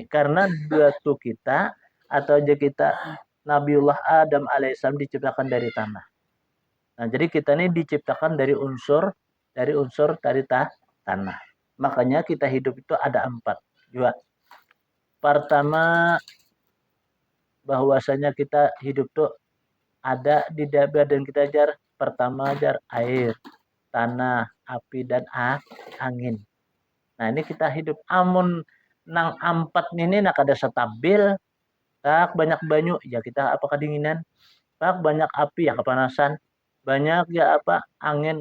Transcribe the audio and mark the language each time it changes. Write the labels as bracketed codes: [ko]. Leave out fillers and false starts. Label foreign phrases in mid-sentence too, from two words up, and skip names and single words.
[id] Karena batu kita atau aja kita Nabiullah Adam alaihissalam diciptakan dari tanah. Nah, jadi kita ini diciptakan dari tanah. Makanya kita hidup itu ada empat juga. Pertama bahwasanya kita hidup tuh ada di badan kita jar pertama jar air, tanah, api dan angin. [bjn] Nah, ini kita hidup amun nang empat ini nak ada stabil, tak banyak banyu ya kita apa kedinginan, tak banyak api ya kepanasan, banyak ya apa angin.